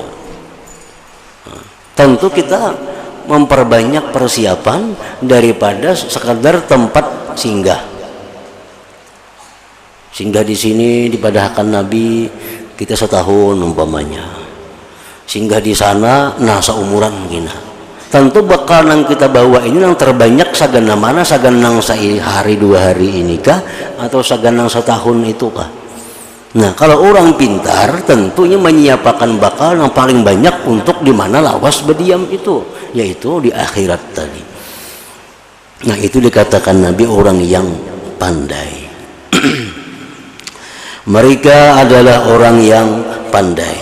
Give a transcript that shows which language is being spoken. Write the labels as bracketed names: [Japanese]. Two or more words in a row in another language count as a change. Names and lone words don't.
[Indonesian] Nah, tentu kita memperbanyak persiapan daripada sekadar tempat singgah. [Banjar] Singgah di sini dipadahkan Nabi kita setahun umpamanya. Singgah di sana nah seumuran gina. Tentu bakal yang kita bawa ini yang terbanyak sagan mana, sagan nang sehari 2 hari ini kah, atau sagan nang setahun itu kah? Nah, [Indonesian] kalau orang pintar tentunya menyiapkan bakal yang paling banyak untuk di mana lawas berdiam itu, yaitu di akhirat tadi. Nah, itu dikatakan Nabi orang yang pandai. Mereka adalah orang yang pandai.